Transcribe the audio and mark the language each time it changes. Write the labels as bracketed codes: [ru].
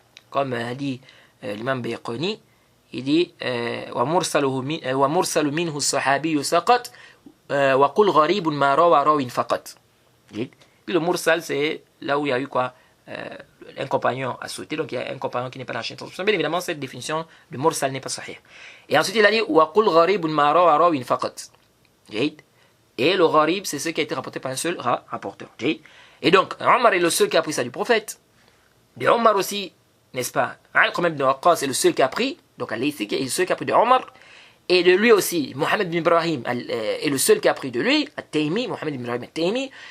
[fr] Comme dit l'imam Bayqani, il dit [ar] وَمُرْسَلُ مِنْهُ الصَّحَابِيُّ سَقَطْ وَقُلْ غَرِيبٌ مَا رَوَى رَوٍ فَقَط. [fr] Puis le mursal, c'est là où il y a eu quoi un compagnon a sauté, donc il y a un compagnon qui n'est pas dans la chaîne de transmission. Bien évidemment, cette définition de mursal n'est pas sahih. Et ensuite, il a dit [ar] وَقُلْ غَرِيبٌ مَا رَوَى رَوٍ فَقَط. [fr] Et le gharib, c'est ce qui a été rapporté par un seul rapporteur. Et donc, Omar est le seul qui a pris ça du prophète. De Omar aussi, n'est-ce pas? Al-Qamam ibn Waqqas est le seul qui a pris, donc Al-Laythi est le seul qui a pris de Omar. Et de lui aussi, Mohammed bin Ibrahim est le seul qui a pris de lui, At-Taymi, Mohammed bin Ibrahim At-Taymi.